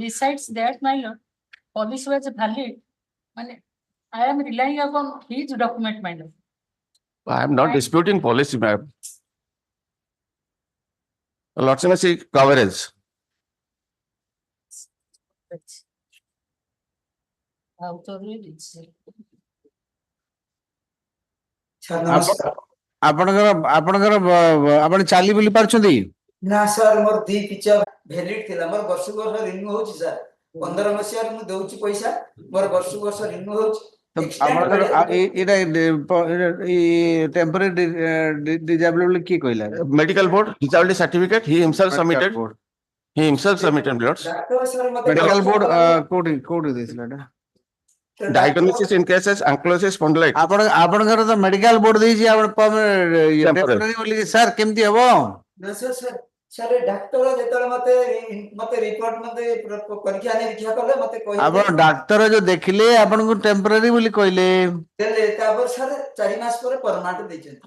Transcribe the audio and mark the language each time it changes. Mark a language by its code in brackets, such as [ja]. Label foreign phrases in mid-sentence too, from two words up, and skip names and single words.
[en] Besides that, my lord, police was valid. I am relying upon his document, my lord. I am not disputing policy, ma'am. Lordship may see coverage. Out of it. [or] ଆପଣ ଚାଲି ବୁଲି ପାରୁଛନ୍ତି? ନା ସାର୍ ମୋର 2 ପିଚର ଭ୍ୟାଲିଡ ଥିଲା ମୋର ବର୍ଷ ରିନ୍ୟୁ ହଉଛି ସାର୍ 15 ମସିହାରେ ମୁଁ ଦଉଛି ପଇସା ମୋର ବର୍ଷ ରିନ୍ୟୁ ହଉଛି ଆପଣଙ୍କର ଏଇଟା [en] temporary disability [or] କିଏ କହିଲା? [en] Medical board, disability certificate, he himself submitted. He himself submitted, lords. [or] ଡାକ୍ତର ସାର୍ ମତେ [en] medical board [or] କୋଉଠି ଦେଇଥିଲା ଏଟା? [en] Diagnosis in cases ankylosing spondylitis. [or] ଆପଣଙ୍କର ତ [en] medical board [or] ଦେଇଛି ଆପଣ ଟେମ୍ପୋରାରୀ ବୋଲି ସାର୍ କେମିତି ହବ? ନା ସାର୍ ଡାକ୍ତର ଯେତେବେଳେ ମତେ ରିପୋର୍ଟ ପରୀକ୍ଷା ନିରୀକ୍ଷା କଲେ ମତେ କହିଲେ ଆପଣ ଡାକ୍ତର ଯୋଉ ଦେଖିଲେ ଆପଣଙ୍କୁ ଟେମ୍ପୋରାରୀ ବୋଲି କହିଲେ ଦେଲେ ତାପରେ ସାର୍ 4 ମାସ ପରେ ପରମାନେଣ୍ଟ ଦେଇଛନ୍ତି